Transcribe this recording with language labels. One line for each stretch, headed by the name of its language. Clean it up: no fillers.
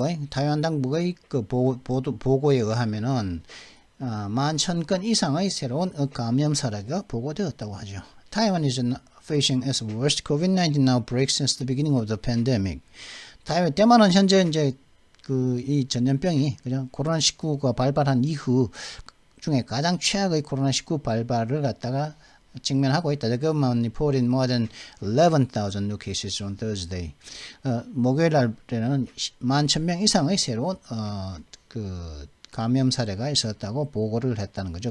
Korean: 타이완 당국의 그 보고에 의하면은 11,000건 이상의 새로운 감염 사례가 보고되었다고 하죠.
English: Taiwan is facing its worst COVID-19 outbreak since the beginning of the pandemic.
Korean: 대만은 현재 이제 이 전염병이 그냥 코로나19가 발발한 이후 중에 가장 최악의 코로나19 발발을 갖다가 직면하고 있다.
English: The government reported more than 11,000 new cases on Thursday.
Korean: 목요일 날에는 11,000명 이상의 새로운 그 감염 사례가 있었다고 보고를 했다는 거죠.